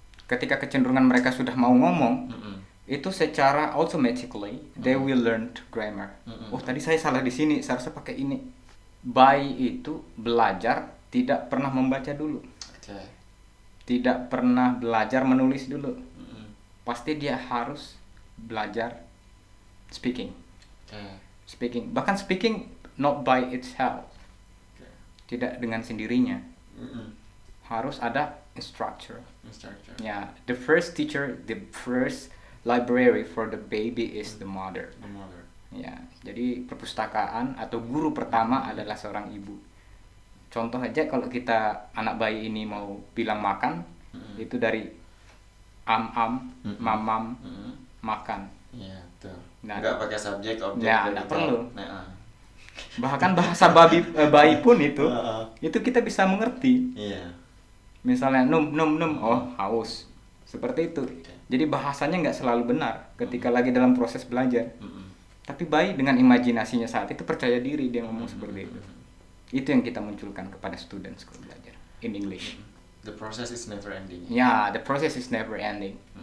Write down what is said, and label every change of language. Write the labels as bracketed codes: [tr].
[id] Ketika kecenderungan mereka sudah mau ngomong, itu secara [en] automatically they will learn grammar. [id] Oh, tadi saya salah di sini, seharusnya pakai ini. By itu belajar tidak pernah membaca dulu. Oke. Tidak pernah belajar menulis dulu. Pasti dia harus belajar speaking. [en] Speaking, [id] bahkan [en] speaking not by itself. [id] Tidak dengan sendirinya. Harus ada instructor. [en] Ya, the first teacher, the first library for the baby is the mother. [id] Ya, jadi perpustakaan atau guru pertama adalah seorang ibu. Contoh aja kalau kita anak bayi ini mau bilang makan, itu dari mamam, makan. Iya, betul. Nah, Nggak pakai subjek, objek. Ya, [en] predicate. [id] nggak perlu. Nah, Bahkan bahasa bayi pun itu kita bisa mengerti. iya. Misalnya num, oh haus. Seperti itu. Jadi bahasanya nggak selalu benar ketika lagi dalam proses belajar. Tapi bayi dengan imajinasinya saat itu percaya diri dia ngomong seperti itu. Itu yang kita munculkan kepada students kalau belajar [en] in English. The process is never ending. Ya, the process is never ending.